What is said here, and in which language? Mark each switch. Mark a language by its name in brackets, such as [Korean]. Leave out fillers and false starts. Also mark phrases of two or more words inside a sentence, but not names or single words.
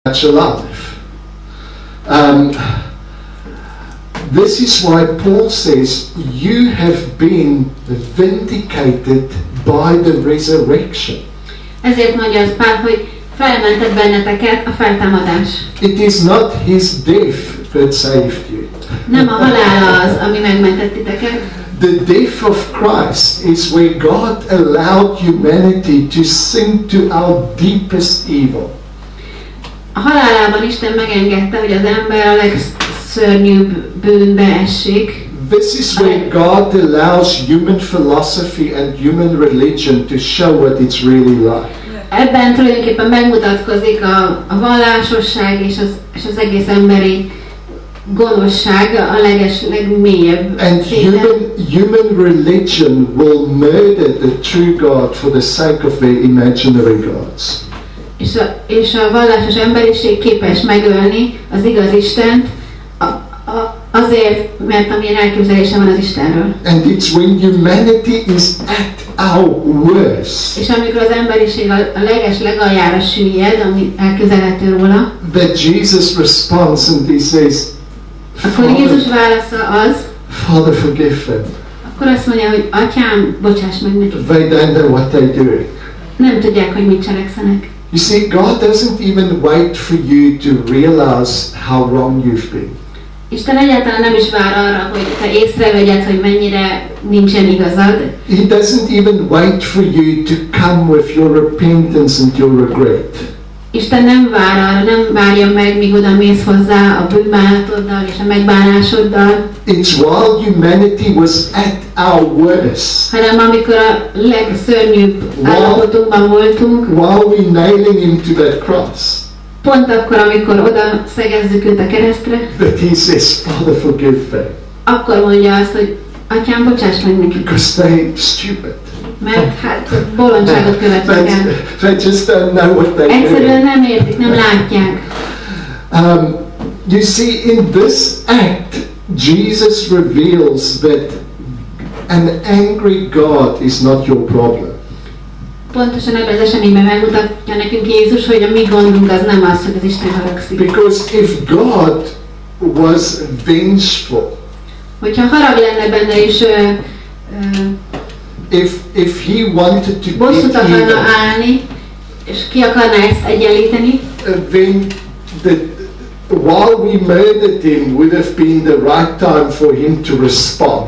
[English] alive. This is why Paul says, you have been vindicated by the resurrection. [Hungarian] Ezért mondja az Pál, hogy felmentett benneteket a feltámadás. [English] It is not his death that saved you. [Hungarian] Nem a halál az, ami megmentett titeket. [English] The death of Christ is where God allowed humanity to sink to our deepest evil. [Hungarian] A halálában Isten megengedte, hogy az ember a legszörnyűbb bűnbe essék. [English] This is where God allows human philosophy and human religion to show what it's really like. [Hungarian] Ebben tulajdonképpen megmutatkozik a vallásosság és az egész emberi gonoszság a legmélyebb szinten. [English] And human religion will murder the true God for the sake of their imaginary gods. [Hungarian] És a vallásos emberiség képes megölni az igaz Istent azért, mert amilyen elképzelése van az Istenről. [English] And it's when humanity is at our worst. [Hungarian] És amikor az emberiség a legaljára süllyed, ami elképzelhető róla, [English] that Jesus responds and he says, [Hungarian] akkor Jézus válasza az, [English] Father, forgive them. [Hungarian] akkor azt mondja, hogy Atyám, bocsáss meg nekik. [English] They don't know what they're doing. [Hungarian] Nem tudják, hogy mit cselekszenek. [English] You see, God doesn't even wait for you to realize how wrong you've been. [Hungarian] Isten egyáltalán nem is vár arra, hogy te észrevegyed, hogy mennyire nincsen igazad. [English] He doesn't even wait for you to come with your repentance and your regret. [Hungarian] Isten nem vár arra, nem várja meg, míg oda mész hozzá a bűnbánatoddal és a megbánásoddal. [English] It's while humanity was at our worst. [Hungarian] Hanem amikor a legszörnyűbb állapotunkban voltunk. [English] While we're nailing him to that cross. [Hungarian] Pont akkor, amikor oda szegezzük őt a keresztre. [English] That he says, Father, forgive them. [Hungarian] Akkor mondja azt, hogy Atyám, bocsáss meg nekik. [English] Because they're stupid. [Hungarian] Mert hát bolondságot követnek el. [English] They just don't know what they're doing. [Hungarian] Egyszerűen nem értik, nem látják. [English] You see, in this act, Jesus reveals that an angry God is not your problem. [Hungarian] Pontosan ebben az eseményben megmutatja nekünk Jézus, hogy a mi gondunk az nem az, hogy az Isten haragszik. [English] Because if God was vengeful, [Hungarian] hogyha harag lenne benne és [English] if he wanted to [Hungarian] bosszút akarna állni, és ki akarná ezt egyenlíteni, [English] then while we murdered him would have been the right time for him to respond.